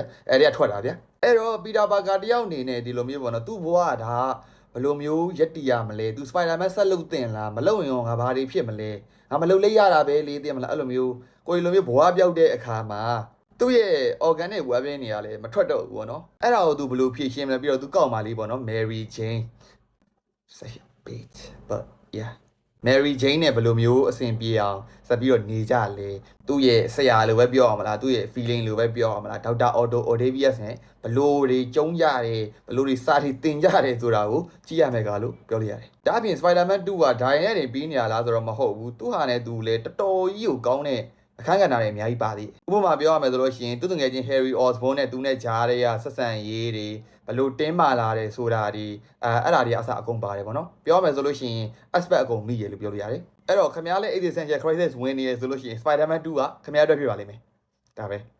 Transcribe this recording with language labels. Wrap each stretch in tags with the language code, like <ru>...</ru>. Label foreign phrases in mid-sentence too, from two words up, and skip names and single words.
<my>အဲ့ဒီကထွက်လာဗျာအဲ့တော့ပီတာပါကာတယောက်အနေနဲ့ဒီလိုမျိုးပေါ့နော်သူ့ဘဝဒါဘယ်လိုမျိုးရက်တီရမလဲသူ Spider-Man ဆက် လုပ်တင်လားမလုပ်ရင်ရောငါဘာတွေဖြစ်မလဲငါမလုပ်လိုက်ရတာပဲလေးသိမလားအဲ့လိုမျိုးကိုယ်လိုမျိုးဘဝပြောက်တဲ့အခါမှာသူ့ရဲ့</my> <en>organic web</en> <my>တွေနေရလဲမထွက်တော့ဘူးပေါ့နော်အဲ့ဒါကိုသူဘယ်လိုဖြည့်ရှင်းမလဲပြီးတော့သူကောက်မှလေးပေါ့နော် Mary Jane</my> <en>say a bit but yeah</en> <my>Mary Jane နဲ့ဘယ်လိုမျိုးအဆင်ပြေအောင်ဆက်ပြီးတော့နေကြလဲသူ့ရဲ့ဆရာလိုပဲပြောအောင်မလားသူ့ရဲ့ feeling လိုပဲပြောအောင်မလား Dr. Otto Octavius နဲ့ဘယ်လိုတွေကျုံးကြတယ်ဘယ်လိုတွေစာတွေတင်ကြတယ်ဆိုတာကိုကြည့်ရမယ်ကလို့ပြောလို့ရတယ်ဒါအပြင် Spider-Man 2ကဒိုင်နဲ့နေပြီးနေရလားဆိုတော့မဟုတ်ဘူးသူဟာနဲ့သူလေတော်တော်ကြီးကိုကောင်းတဲ့အခန်းကဏ္ဍတွေအများကြီးပါသေးတယ်ဥပမာပြောရမယ်ဆိုလို့ရှိရင်သူ့ငယ်ချင်း Harry Osborn နဲ့သူနဲ့ဂျားတွေကဆက်ဆံရေးတွေဘလို့တင်းမာလာတယ်ဆိုတာဒီအဲ့ဒါတွေအစအကုန်ပါတယ်ပေါ့နော်ပြောရမယ်ဆိုလို့ရှိရင် aspect အကုန်မိရလို့ပြောလို့ရတယ်အဲ့တော့ခင်ဗျားလည်း</my> <en>existential crisis</en> <my>ဝင်နေရဆိုလို့ရှိရင် Spider-Man 2ကခင်ဗျားအတွက်ဖြစ်ပါလိမ့်မယ်ဒါပဲ</my>